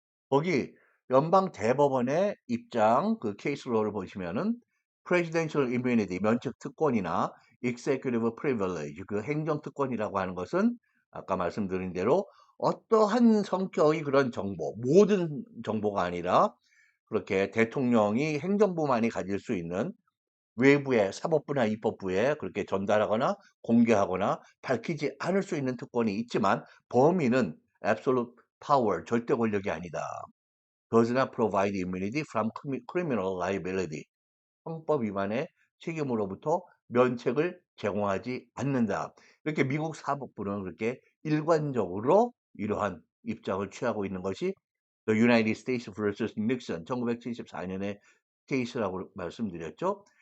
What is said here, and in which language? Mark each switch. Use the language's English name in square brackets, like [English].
[Korean] 거기 연방 대법원의 입장 그 케이스로를 보시면은 presidential immunity 면책 특권이나 executive privilege 그 행정 특권이라고 하는 것은 아까 말씀드린 대로 어떠한 성격의 그런 정보 모든 정보가 아니라 그렇게 대통령이 행정부만이 가질 수 있는 외부에 사법부나 입법부에 그렇게 전달하거나 공개하거나 밝히지 않을 수 있는 특권이 있지만 범위는 absolute power, 절대 권력이 아니다. [English] does not provide immunity from criminal liability. [Korean] 형법 위반의 책임으로부터 면책을 제공하지 않는다. 이렇게 미국 사법부는 그렇게 일관적으로 이러한 입장을 취하고 있는 것이 The United States vs. Nixon 1974년의 케이스라고 말씀드렸죠.